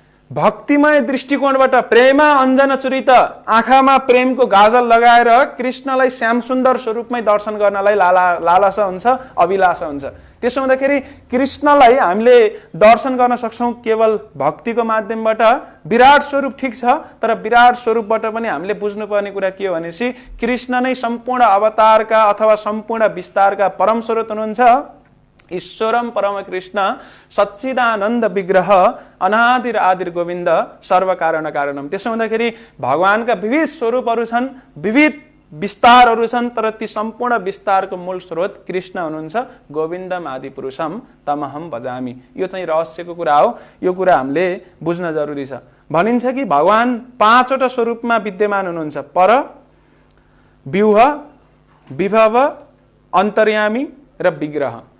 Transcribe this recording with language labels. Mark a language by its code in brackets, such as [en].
[ne] भक्तिमय दृष्टिकोणबाट प्रेमा अञ्जन चुरित आँखामा प्रेमको गाजल लगाएर कृष्णलाई श्यामसुन्दर स्वरूपमै दर्शन गर्नलाई लालसा हुन्छ, अभिलाषा हुन्छ। त्यसो हुँदाखेरि कृष्णलाई हामीले दर्शन गर्न सक्छौँ केवल भक्तिको माध्यमबाट। विराट स्वरूप ठिक छ, तर विराट स्वरूपबाट पनि हामीले बुझ्नुपर्ने कुरा के हो भनेपछि कृष्ण नै सम्पूर्ण अवतारका अथवा सम्पूर्ण विस्तारका परम स्रोत हुनुहुन्छ। [sa] ईश्वरम परम कृष्ण सच्चिदानन्द विग्रह अनादिर आदिर गोविन्द सर्व कारण कारणम। [ne] त्यसो हुँदाखेरि भगवानका विविध स्वरूपहरू छन्, विविध विस्तारहरू छन्, तर ती सम्पूर्ण विस्तारको मूल स्रोत कृष्ण हुनुहुन्छ। [sa] गोविन्दम आदि पुरुषम तमहम भजामि। [ne] यो चाहिँ रहस्यको कुरा हो, यो कुरा हामीले बुझ्न जरुरी छ। भनिन्छ कि भगवान 5वटा स्वरूपमा विद्यमान हुनुहुन्छ, पर, व्यूह, विभव, अन्तर्यामी र विग्रह।